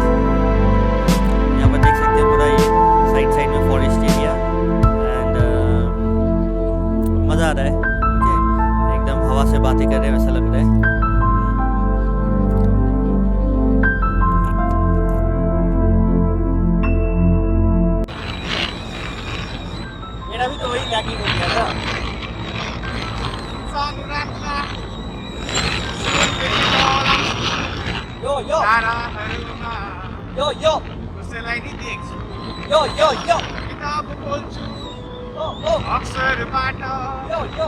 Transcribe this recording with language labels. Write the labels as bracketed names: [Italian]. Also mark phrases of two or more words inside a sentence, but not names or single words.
[Hindi] यहाँ पर देख सकते हैं पूरा ये साइड साइड में [English] forest area and [Hindi] मज़ा आ रहा है, ओके। एकदम हवा से बातें कर रहे हैं वैसा लग रहा है। मेरा भी तो वही लैगिंग हो गया था। यो यो यो यो [Nepali] कसैलाई नि देख्छु यो यो यो किताब बोल्छु ओ ओ अक्षरबाट यो यो